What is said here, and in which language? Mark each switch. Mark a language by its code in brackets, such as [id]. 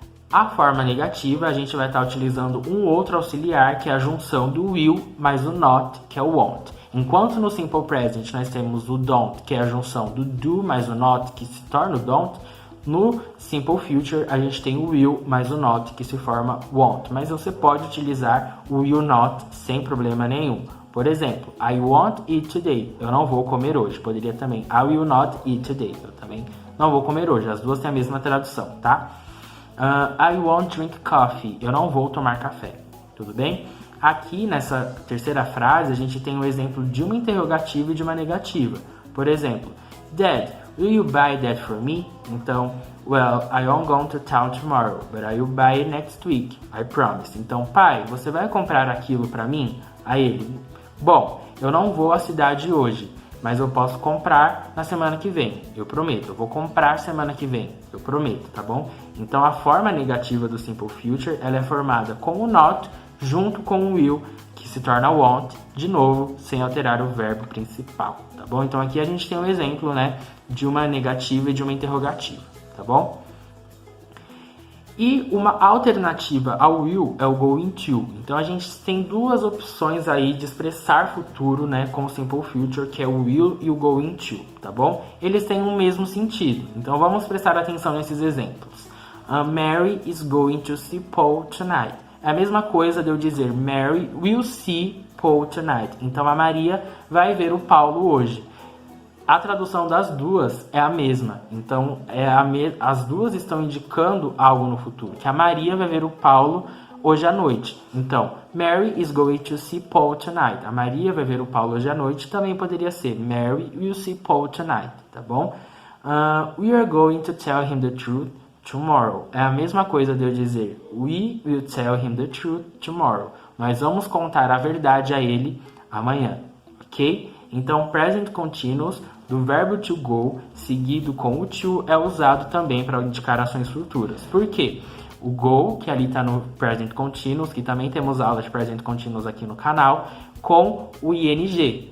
[pt] A forma negativa, a gente vai estar utilizando um outro auxiliar, que é a junção do will mais o not, que é o won't. Enquanto no simple present nós temos o don't, que é a junção do do mais o not, que se torna o don't, no simple future a gente tem o will mais o not, que se forma won't. Mas você pode utilizar o will not sem problema nenhum. Por exemplo, [en] I won't eat today. [pt] Eu não vou comer hoje. Poderia também, [en] I will not eat today. [pt] Eu também não vou comer hoje. As duas têm a mesma tradução, tá? [en] I won't drink coffee. [pt] Eu não vou tomar café. Tudo bem? Aqui nessa terceira frase a gente tem um exemplo de uma interrogativa e de uma negativa. Por exemplo, [en] Dad, will you buy that for me? [pt] Então, [en] well, I won't go to town tomorrow, but I will buy it next week, I promise. [pt] Então, pai, você vai comprar aquilo para mim? A ele, bom, eu não vou à cidade hoje, mas eu posso comprar na semana que vem, eu prometo. Eu vou comprar semana que vem, eu prometo, tá bom? Então, a forma negativa do simple future, ela é formada com o not junto com o will, que se torna won't, de novo, sem alterar o verbo principal, tá bom? Então, aqui a gente tem um exemplo, né, de uma negativa e de uma interrogativa, tá bom? E uma alternativa ao will é o going to. Então, a gente tem duas opções aí de expressar futuro, né, com o simple future, que é o will e o going to, tá bom? Eles têm o mesmo sentido. Então, vamos prestar atenção nesses exemplos. [en] Mary is going to see Paul tonight. [pt] É a mesma coisa de eu dizer [en] Mary will see Paul tonight. [pt] Então, a Maria vai ver o Paulo hoje. A tradução das duas é a mesma. Então, as duas estão indicando algo no futuro. Que a Maria vai ver o Paulo hoje à noite. Então, [en] Mary is going to see Paul tonight. [pt] A Maria vai ver o Paulo hoje à noite. Também poderia ser [en] Mary will see Paul tonight. [pt] Tá bom? [en] We are going to tell him the truth tomorrow. [pt] É a mesma coisa de eu dizer [en] we will tell him the truth tomorrow. [pt] Nós vamos contar a verdade a ele amanhã. Ok? Então, present continuous do verbo to go, seguido com o to, é usado também para indicar ações futuras. Por quê? O go, que ali está no present continuous, que também temos aula de present continuous aqui no canal, com o ing.